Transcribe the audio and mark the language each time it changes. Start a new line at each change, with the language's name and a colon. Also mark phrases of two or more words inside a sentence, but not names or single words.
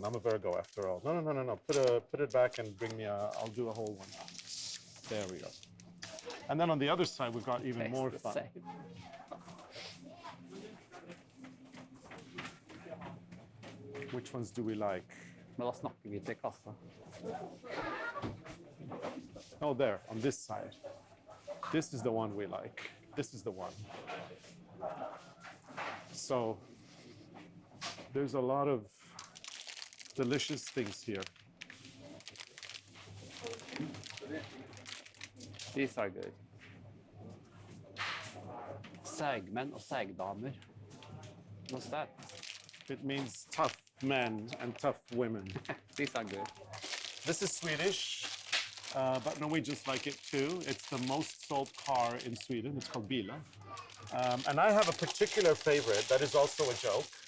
English: I'm a Virgo after all. No. Put it back and bring me I'll do a whole one. There we go. And then on the other side, we've got even Tastes more the fun. same. Which ones do we like?
Norwegian: Men da snakker vi til kassa.
English: Oh, there, on this side. This is the one we like. This is the one. So there's a lot of delicious things here. These are good.
Norwegian: Seigmenn og seigdamer.
English: What's that? It means tough men and tough women. These are good. This is Swedish, but Norwegians like it too. It's the most sold car in Sweden. It's called Bila. And I have a particular favorite that is also a joke.